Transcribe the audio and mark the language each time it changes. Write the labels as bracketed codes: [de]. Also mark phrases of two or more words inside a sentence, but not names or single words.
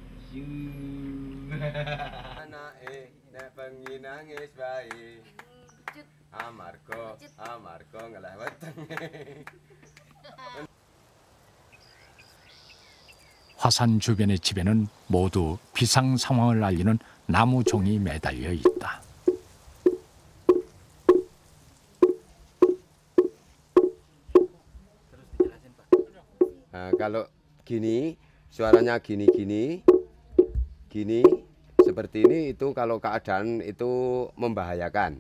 [ko] 화산 주변의 집에는 모두 비상 상황을 알리는 나무 종이 매달려 있다. [id] Kalau gini, suaranya gini seperti ini itu kalau keadaan itu membahayakan.